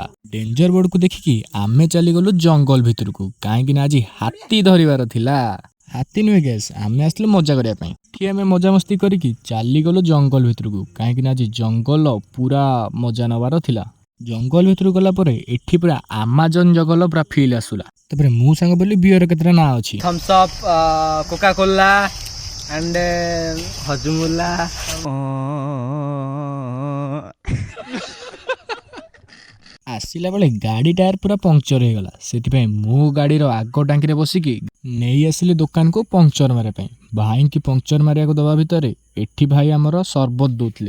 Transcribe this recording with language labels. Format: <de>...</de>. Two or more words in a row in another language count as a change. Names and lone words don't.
<or>ଡେଞ୍ଜର ବୋର୍ଡକୁ ଦେଖିକି ଆମେ ଚାଲିଗଲୁ ଜଙ୍ଗଲ ଭିତରକୁ, କାହିଁକି ନା ଆଜି ହାତୀ ଧରିବାର ଥିଲା। ହାତୀ ନୁହେଁ ଗ୍ୟାସ୍, ଆମେ ଆସିଥିଲୁ ମଜା କରିବା ପାଇଁ। ଏଠି ଆମେ ମଜାମସ୍ତି କରିକି ଚାଲିଗଲୁ ଜଙ୍ଗଲ ଭିତରକୁ, କାହିଁକି ନା ଆଜି ଜଙ୍ଗଲ ପୁରା ମଜା ନେବାର ଥିଲା। ଜଙ୍ଗଲ ଭିତରକୁ ଗଲା ପରେ ଏଠି ପୁରା ଆମାଜନ ଜଙ୍ଗଲ ପୁରା ଫିଲ୍ ଆସିଲା। ତାପରେ ମୁଁ ସାଙ୍ଗ ବୋଲି ବିୟର କେତେଟା ନାଁ ଅଛି, थम्स अप, कोका कोला एंड हजमुला। ଆସିଲା ବେଳେ ଗାଡ଼ି ଟାୟାର ପୁରା ପଙ୍କଚର ହେଇଗଲା। ସେଥିପାଇଁ ମୁଁ ଗାଡ଼ିର ଆଗ ଟାଙ୍କିରେ ବସିକି ନେଇ ଆସିଲି ଦୋକାନକୁ ପଙ୍କଚର ମାରିବା ପାଇଁ। ଭାଇଙ୍କି ପଙ୍କଚର ମାରିବାକୁ ଦେବା ଭିତରେ ଏଠି ଭାଇ ଆମର ସରବତ ଦଉଥିଲେ।</or>